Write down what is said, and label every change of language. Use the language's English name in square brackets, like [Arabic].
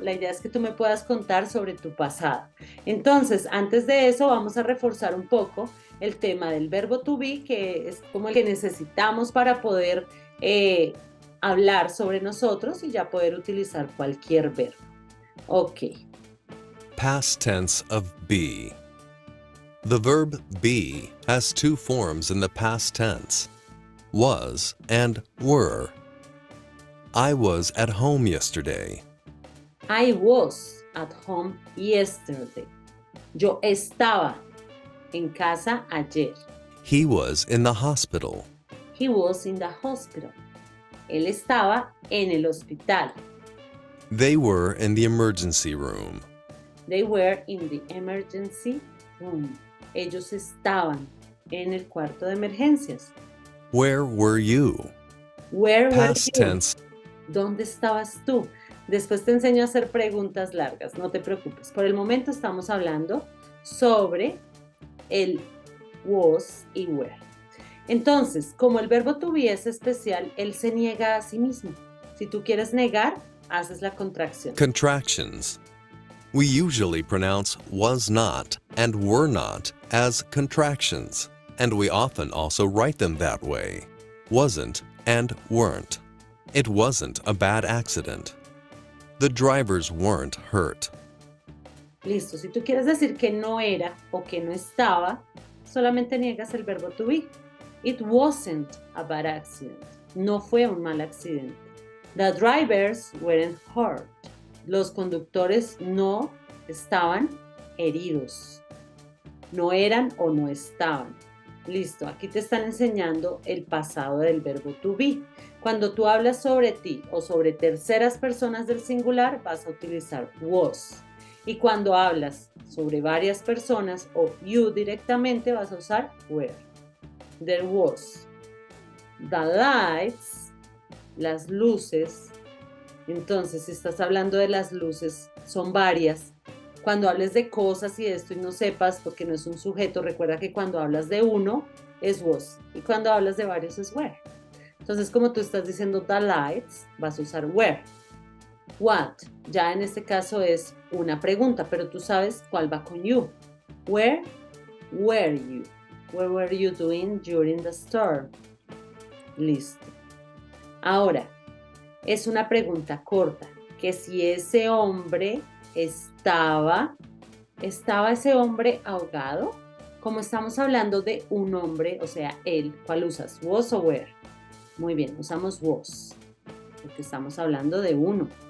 [Spanish] La idea es que tú me puedas contar sobre tu pasado. Entonces, antes de eso, vamos a reforzar un poco el tema del verbo to be, que es como el que necesitamos para poder hablar sobre nosotros y ya poder utilizar cualquier verbo. Ok. [English] Past tense of be. The verb be has two forms in the past tense, was and were. I was at home yesterday. I was at home yesterday. [Spanish] Yo estaba en casa ayer. [English] He was in the hospital. He was in the hospital. [Spanish] Él estaba en el hospital. [English] They were in the emergency room. They were in the emergency room. [Spanish] Ellos estaban en el cuarto de emergencias. [English] Where were you? Where Past were you? tense. [Spanish] ¿Dónde estabas tú? Después te enseño a hacer preguntas largas, no te preocupes. Por el momento estamos hablando sobre el was y were. Entonces, como el verbo to be es especial, él se niega a sí mismo. Si tú quieres negar, haces la contracción. [English] Contractions. We usually pronounce was not and were not as contractions, and we often also write them that way. Wasn't and weren't. It wasn't a bad accident. The drivers weren't hurt. [Spanish] Listo, si tú quieres decir que no era o que no estaba, solamente niegas el verbo to be. [English] It wasn't a bad accident. [Spanish] No fue un mal accidente. [English] The drivers weren't hurt. [Spanish] Los conductores no estaban heridos. No eran o no estaban. Listo, aquí te están enseñando el pasado del verbo to be. Cuando tú hablas sobre ti o sobre terceras personas del singular, vas a utilizar was. Y cuando hablas sobre varias personas o you directamente, vas a usar were. [English] There was. The lights, [Spanish] las luces. Entonces, si estás hablando de las luces, son varias. Cuando hables de cosas y esto y no sepas, porque no es un sujeto, recuerda que cuando hablas de uno es was y cuando hablas de varios es were. Entonces, como tú estás diciendo the lights, vas a usar were. What, ya en este caso es una pregunta, pero tú sabes cuál va con you. [English] Where were you? What were you doing during the storm? [Spanish] Listo. Ahora, es una pregunta corta, que si ese hombre estaba ese hombre ahogado. Como estamos hablando de un hombre, o sea, él, ¿cuál usas? Was o were. Muy bien, usamos was, porque estamos hablando de uno.